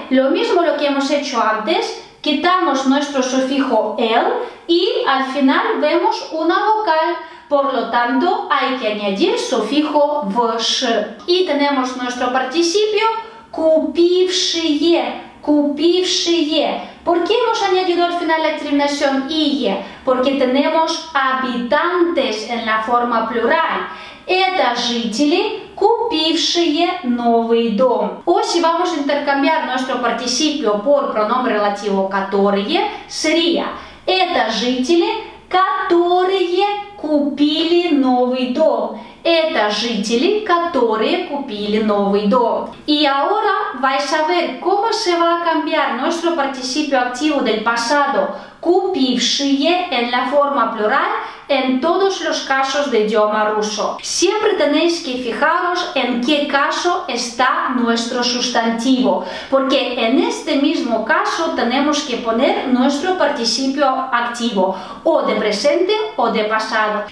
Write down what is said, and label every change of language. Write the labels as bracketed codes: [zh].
[es] Lo mismo lo que hemos hecho antes, quitamos nuestro sufijo el y al final vemos una vocal, por lo tanto hay que añadir sufijo vsh. Y tenemos nuestro participio купившие, купившие. ¿Por qué hemos añadido al final la terminación ie? Porque tenemos habitantes en la forma plural. [ru] Это жители, купившие новый дом. [es] O si vamos a intercambiar nuestro participio por pronombre relativo которые, sería [ru] это жители, которые купили новый дом. Это жители, которые купили новый дом. [es] Y ahora vais a ver cómo se va a cambiar nuestro participio activo del pasado купившие en la forma plural en todos los casos de idioma ruso. Siempre tenéis que fijaros en qué caso está nuestro sustantivo, porque en este mismo caso tenemos que poner nuestro participio activo, o de presente o de pasado.